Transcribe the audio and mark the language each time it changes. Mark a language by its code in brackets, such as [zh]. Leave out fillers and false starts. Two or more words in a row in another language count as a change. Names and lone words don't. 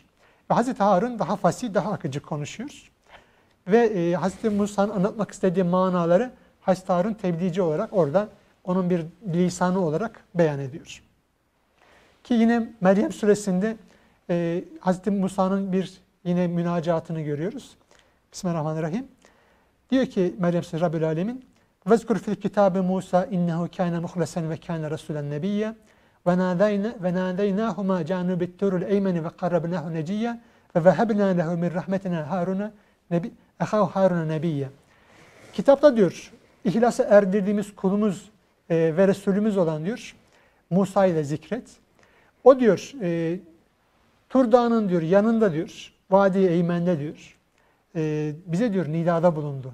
[tr] Ve Hazreti Harun daha fasih, daha akıcı konuşuyor. Ve Hazreti Musa'nın anlatmak istediği manaları Hazreti Harun tebliğci olarak orada onun bir lisanı olarak beyan ediyor. Ki yine Meryem suresinde Hazreti Musa'nın bir yine münacatını görüyoruz. Bismillahirrahmanirrahim. Diyor ki Meryem suresi Rabbül Alemin [ar] وَذْكُرْ فِي الْكِتَابِ مُوسَى اِنَّهُ كَانَ مُخْلَسًا وَكَانَ رَسُولًا نَبِيًّا وَنَادَيْنَاهُمَا جَانُبِ التُّورِ الْاَيْمَنِ وَقَرَّبْنَاهُ نَجِيًّا وَوَهَبْنَا لَهُ مِنْ رَحْمَتِنَا هَارُونَ نَبِيًّا. [tr] Kitapta diyor ihlasa erdirdiğimiz kulumuz ve Resulümüz olan diyor Musa ile zikret. O diyor Tur Dağı'nın diyor yanında diyor Vadi-i Eymen'de diyor bize diyor nidada bulundu.